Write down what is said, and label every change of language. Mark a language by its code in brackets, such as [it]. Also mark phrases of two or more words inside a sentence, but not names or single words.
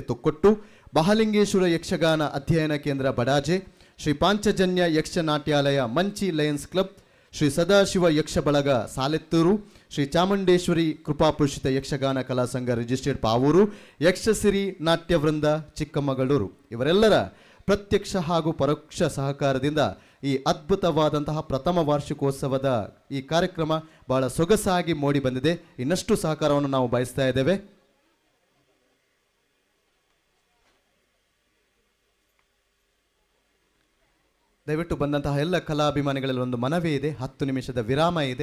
[kn] ತೊಕ್ಕೊಟ್ಟು, ಮಹಾಲಿಂಗೇಶ್ವರ ಯಕ್ಷಗಾನ ಅಧ್ಯಯನ ಕೇಂದ್ರ ಬಡಾಜೆ, ಶ್ರೀ ಪಾಂಚಜನ್ಯ ಯಕ್ಷ ನಾಟ್ಯಾಲಯ ಮಂಚಿ ಲಯನ್ಸ್ ಕ್ಲಬ್, ಶ್ರೀ ಸದಾಶಿವ ಯಕ್ಷ ಬಳಗ ಸಾಲೆತ್ತೂರು, ಶ್ರೀ ಚಾಮುಂಡೇಶ್ವರಿ ಕೃಪಾಪುರುಷಿತ ಯಕ್ಷಗಾನ ಕಲಾ ಸಂಘ ರಿಜಿಸ್ಟರ್ಡ್ ಪಾವೂರು, ಯಕ್ಷಸಿರಿ ನಾಟ್ಯ ವೃಂದ ಚಿಕ್ಕಮಗಳೂರು ಇವರೆಲ್ಲರ ಪ್ರತ್ಯಕ್ಷ ಹಾಗೂ ಪರೋಕ್ಷ ಸಹಕಾರದಿಂದ ಈ ಅದ್ಭುತವಾದಂತಹ ಪ್ರಥಮ ವಾರ್ಷಿಕೋತ್ಸವದ ಈ ಕಾರ್ಯಕ್ರಮ ಬಹಳ ಸೊಗಸಾಗಿ ಮೂಡಿ ಬಂದಿದೆ. ಇನ್ನಷ್ಟು ಸಹಕಾರವನ್ನು ನಾವು ಬಯಸ್ತಾ ಇದ್ದೇವೆ. ದಯವಿಟ್ಟು ಬಂದಂತಹ ಎಲ್ಲ ಕಲಾಭಿಮಾನಿಗಳಲ್ಲಿ ಒಂದು ಮನವಿ ಇದೆ, 10 ನಿಮಿಷದ ವಿರಾಮ ಇದೆ.